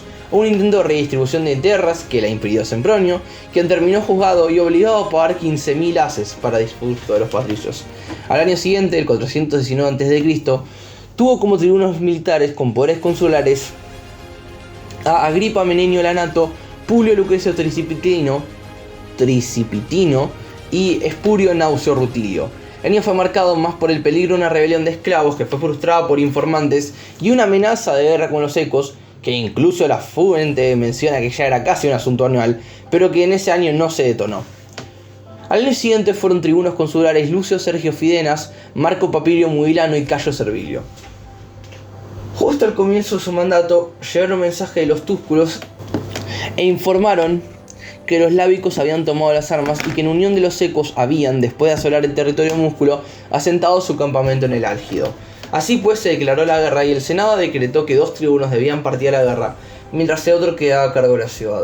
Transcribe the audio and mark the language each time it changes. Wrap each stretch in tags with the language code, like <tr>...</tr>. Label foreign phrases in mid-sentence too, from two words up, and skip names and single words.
<es>Hubo un intento de redistribución de tierras que la impidió Sempronio, quien terminó juzgado y obligado a pagar 15.000 haces para dispuesto de los patricios. Al año siguiente, el 419 a.C., tuvo como tribunos militares con poderes consulares a Agripa Menenio Lanato, Publio Lucrecio Tricipitino y Espurio Naucio Rutilio. El año fue marcado más por el peligro de una rebelión de esclavos que fue frustrada por informantes y una amenaza de guerra con los ecos, que incluso la fuente menciona que ya era casi un asunto anual, pero que en ese año no se detonó. Al año siguiente fueron tribunos consulares Lucio Sergio Fidenas, Marco Papirio Muilano y Cayo Servilio. Justo al comienzo de su mandato llegaron mensajes de los túsculos e informaron que los lábicos habían tomado las armas y que en unión de los ecos habían, después de asolar el territorio músculo, asentado su campamento en el Álgido. Así pues se declaró la guerra y el Senado decretó que 2 tribunos debían partir a la guerra, mientras el otro quedaba a cargo de la ciudad.</es>